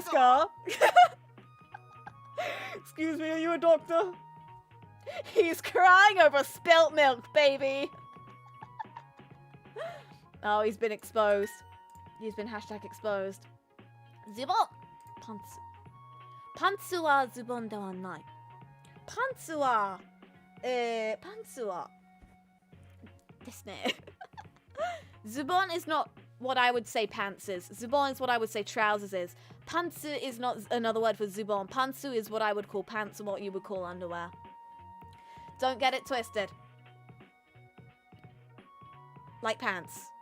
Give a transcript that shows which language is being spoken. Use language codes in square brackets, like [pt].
[ja] さんですすか？か? [en] Excuse me, are you a doctor? He's crying over spilt milk, baby. Oh, he's been exposed. He's been hashtag exposed. [ja] ズボンパンツ。パンツはズボンではない。パンツは、パンツはですね。ズボン [en] is not what I would say pants is. Zubon is what I would say trousers is. Pantsu is not another word for zubon. Pantsu is what I would call pants and what you would call underwear. Don't get it twisted. Like pants.